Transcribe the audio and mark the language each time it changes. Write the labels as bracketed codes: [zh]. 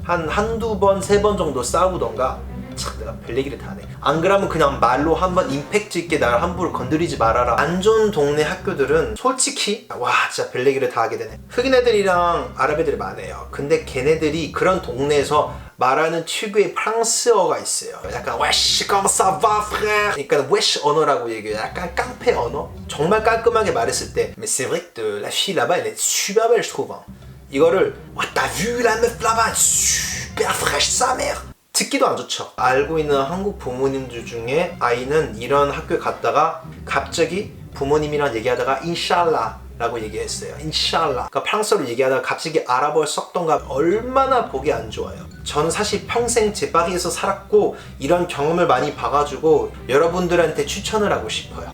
[ko] 한두 번, 세 번 정도 싸우던가 참 내가 별 얘기를 다 하네. 안 그러면 그냥 말로 한번 임팩트 있게 나를 함부로 건드리지 말아라. 안 좋은 동네 학교들은 솔직히 와 진짜 별 얘기를 다 하게 되네. 흑인 애들이랑 아랍 애들이 많아요. 근데 걔네들이 그런 동네에서 말하는 특유의 프랑스어가 있어요. [fr] 약간 wesh comment ça va frère. [ko] 그러니까 wesh 언어라고 얘기해요. 약간 깡패 언어. 정말 깔끔하게 말했을 때 [fr] mais c'est vrai que la fille là-bas elle est super belle je trouve. [ko] 이거를 와 [fr] t'as vu la meuf là-bas super fraîche sa mère. [ko] 듣기도 안 좋죠. 알고 있는 한국 부모님들 중에 아이는 이런 학교에 갔다가 갑자기 부모님이랑 얘기하다가 인샬라 라고 얘기했어요. 인샬라. 그러니까 프랑스어로 얘기하다가 갑자기 아랍어를 섞던가 얼마나 보기 안 좋아요. 저는 사실 평생 제 파리에서 살았고 이런 경험을 많이 봐가지고 여러분들한테 추천을 하고 싶어요.